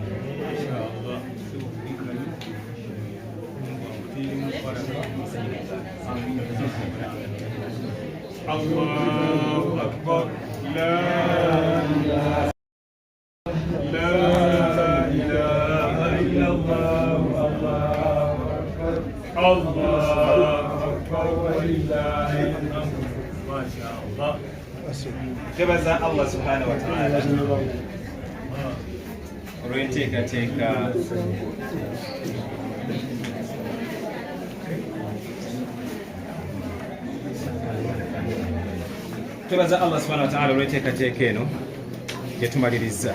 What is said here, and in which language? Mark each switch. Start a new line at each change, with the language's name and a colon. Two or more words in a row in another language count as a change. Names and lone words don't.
Arabic: إن شاء الله توفيق الله أكبر. لا إله إلا الله. الله أكبر ولله الحمد. ما شاء الله.
Ganda: Twebaza
Arabic: الله سبحانه وتعالى
Ganda: olw'enteekateeka twebaza
Arabic: الله سبحانه وتعالى
Ganda: olw'enteekateeka eno gye tumaliriza.